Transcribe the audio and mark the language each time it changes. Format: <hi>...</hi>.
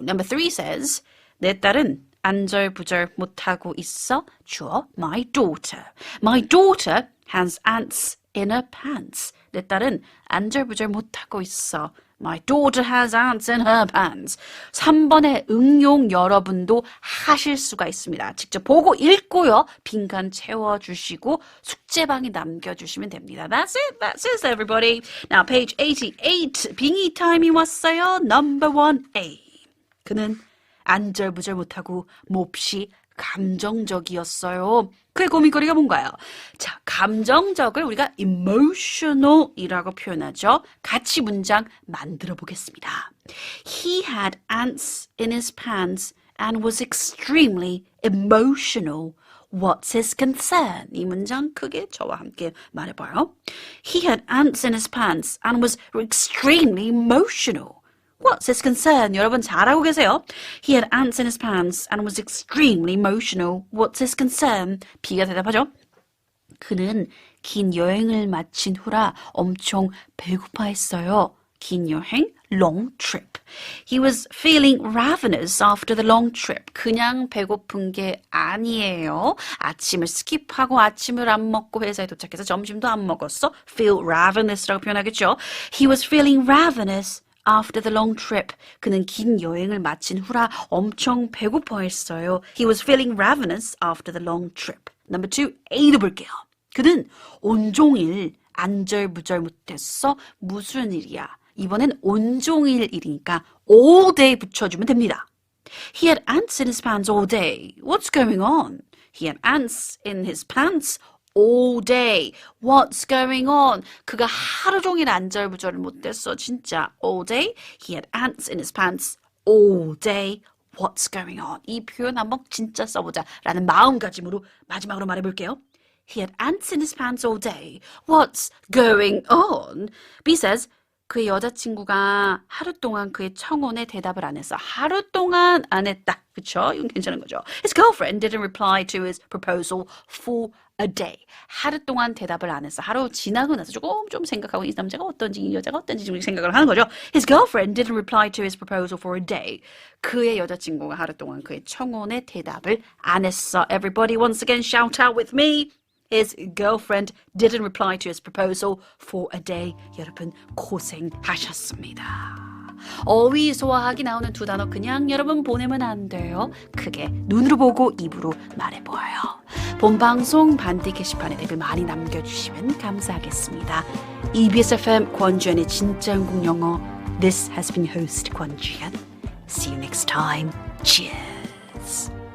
<en>Number 3 says,</en> <ko>내 딸은 안절부절 못하고 있어. 주어,</ko> <en>my daughter. My daughter has ants in her pants.</en> <ko>내 딸은 안절부절 못하고 있어.</ko> <en>My daughter has ants in her pants.</en> <ko>3번의 응용 여러분도 하실 수가 있습니다. 직접 보고 읽고요. 빈칸 채워주시고 숙제방에 남겨주시면 됩니다.</ko> <en>That's it, everybody. Now, page 88.</en> <ko>빙의 타임이 왔어요.</ko> <en>Number 1A.</en> <ko>그는 안절부절 못하고 몹시 감정적이었어요. 그의 고민거리가 뭔가요? 자, 감정적을 우리가 emotional이라고 표현하죠. 같이 문장 만들어 보겠습니다.</ko> <en>He had ants in his pants and was extremely emotional. What's his concern?</en> <ko>이 문장 크게 저와 함께 말해봐요.</ko> <en>He had ants in his pants and was extremely emotional. What's his concern?</en> <ko>여러분 잘하고 계세요.</ko> <en>He had ants in his pants and was extremely emotional. What's his concern?</en> <ko>B가 대답하죠. 그는 긴 여행을 마친 후라 엄청 배고파했어요. 긴 여행,</ko> <en>long trip. He was feeling ravenous after the long trip.</en> <ko>그냥 배고픈 게 아니에요. 아침을 스킵하고 아침을 안 먹고 회사에 도착해서 점심도 안 먹었어.</ko> <en>Feel ravenous</en> <ko>라고 표현하겠죠.</ko> <en>He was feeling ravenous after the long trip.</en> <ko>그는 긴 여행을 마친 후라 엄청 배고파했어요.</ko> <en>He was feeling ravenous after the long trip.</en> <ko>Number 2, A도 볼게요. 그는 온종일 안절부절 못했어. 무슨 일이야? 이번엔 온종일 일이니까</ko> <en>all day</en> <ko>붙여주면 됩니다.</ko> <en>He had ants in his pants all day. What's going on? He had ants in his pants all day. What's going on?</en> <ko>그가 하루 종일 안절부절을 못했어.</ko> <en>진짜 all day. He had ants in his pants all day. What's going on?</en> <ko>이 표현 한번 진짜 써보자 라는 마음가짐으로 마지막으로 말해볼게요.</ko> <en>He had ants in his pants all day. What's going on? B says,</en> <ko>그의 여자친구가 하루 동안 그의 청혼에 대답을 안 했어. 하루 동안 안 했다. 그쵸? 이건 괜찮은 거죠.</ko> <en>His girlfriend didn't reply to his proposal for a day.</en> <ko>하루 동안 대답을 안 했어. 하루 지나고 나서 조금 좀 생각하고 이 남자가 어떤지 이 여자가 어떤지 좀 생각을 하는 거죠.</ko> <en>His girlfriend didn't reply to his proposal for a day.</en> <ko>그의 여자친구가 하루 동안 그의 청혼에 대답을 안 했어.</ko> <en>Everybody once again shout out with me. His girlfriend didn't reply to his proposal for a day.</en> <ko>여러분 고생하셨습니다. 어휘 소화하기 나오는 두 단어 그냥 여러분 보내면 안 돼요. 크게 눈으로 보고 입으로 말해보아요. 본방송 반디 게시판에 댓글 많이 남겨주시면 감사하겠습니다. EBS FM 권주현의 진짜 한국 영어.</ko> <en>This has been host 권주현. See you next time. Cheers.</en>